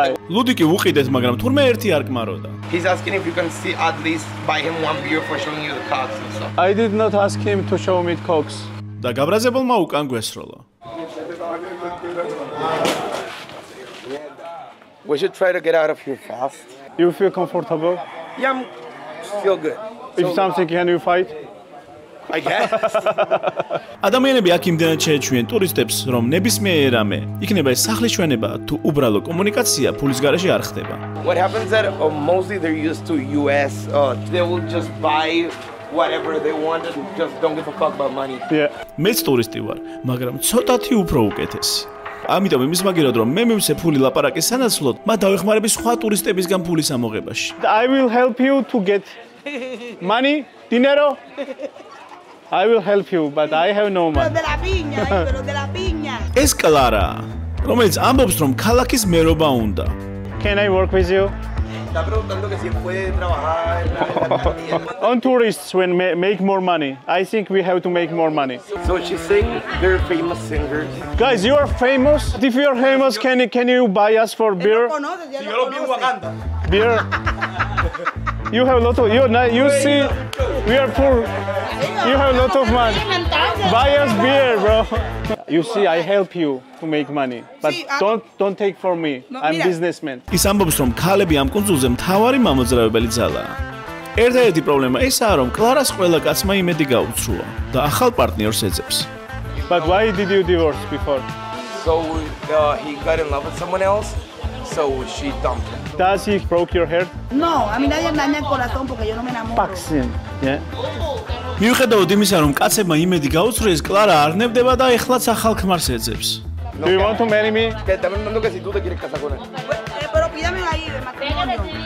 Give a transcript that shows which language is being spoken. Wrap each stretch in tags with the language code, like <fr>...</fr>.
<ka>ლუდიკი უყიდეთ, მაგრამ თურმე ერთი არ კმაროდა.</ka> <en>He's asking if you can see at least buy him one beer for showing you the cocks and stuff. I did not ask him to show me cocks.</en> <ka>და გაბრაზებულმა უკან გვესროლა.</ka> <en>We should try to get out of here fast. You feel comfortable? Yeah, I'm feel good. If something, can you fight? I guess.</en> <ka>ადამიანები აქ იმდენად შეეჩვიან ტურისტებს, რომ ნებისმიერ რამე, იქნება ეს სახლის ჩვენება თუ უბრალო კომუნიკაცია ფულის გარეშე არ ხდება.</ka> <en>What happens that mostly they're used to US, they will just buy whatever they want and just don't give a fuck about money. Yeah.</en> <ka>მეც ტურისტი ვარ, მაგრამ ცოტათი უფრო უკეთესი. ამიტომ იმის მაგერად რომ მე მივცე ფული ლაპარაკის სანაცვლოდ, მათ დავეხმარები სხვა ტურისტებისგან ფულის ამოღებაში.</ka> <en>I will help you to get money, dinero. I will help you, but I have no money.</en> <ka>ეს კლარა, რომელიც ამბობს რომ ქალაქის მერობა უნდა.</ka> <en>Can I work with you?</en> <es>Está preguntando que si puede trabajar.</es> <en>On tourists when make more money. I think we have to make more money. So she's saying they're famous singers. Guys, you are famous. If you are famous, can you buy us for beer? Beer. You have a lot of you see we are poor. You have a lot of money. Buy us beer, bro. You see, I help you to make money, but don't take for me. I'm businessman.</en> <ka>ის ამბობს რომ ქალები ამ კუნძულზე მთავარი მამოძრავებელი ძალაა. ერთადერთი პრობლემა ისაა რომ კლარას ყველა კაცმა იმედი გაუცრუა და ახალ პარტნიორს ეძებს.</ka> <en>But why did you divorce before? So he got in love with someone else, so she dumped him. Does he broke your heart?</en> <es>No, a mí nadie me daña el corazón porque yo no me enamoro.</es> <en>Vaccine. Yeah.</en> <ka>მიუხედავად იმისა, რომ კაცებმა იმედი გაუცრიეს, კლარა არ ნებდება და ეხლაც ახალ ქმარს ეძებს.</ka> <en>Do you want to marry me?</en> <es>Que también entiendo que si tú te quieres casar con él. Pero pídame ahí de matrimonio.</es>